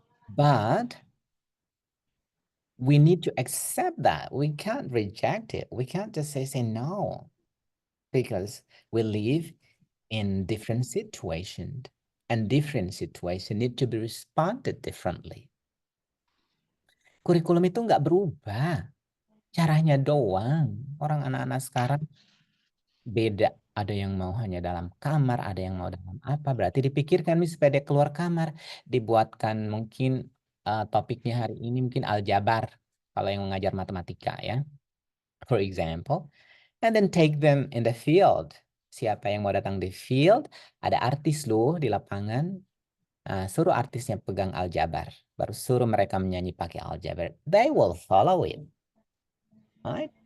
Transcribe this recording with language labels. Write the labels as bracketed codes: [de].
[en] But we need to accept that. We can't reject it. We can't just say no, because we live in different situations, and different situations need to be responded differently. [id] Kurikulum itu nggak berubah. Caranya doang. Orang anak-anak sekarang beda. Ada yang mau hanya dalam kamar, ada yang mau dalam apa. Berarti dipikirkan nih supaya dia keluar kamar. Dibuatkan mungkin topiknya hari ini mungkin aljabar. Kalau yang mengajar matematika ya. [en] For example. And then take them in the field. [id] Siapa yang mau datang di field, ada artis loh di lapangan. Suruh artisnya pegang aljabar. Baru suruh mereka menyanyi pakai aljabar. [en] They will follow it. Right?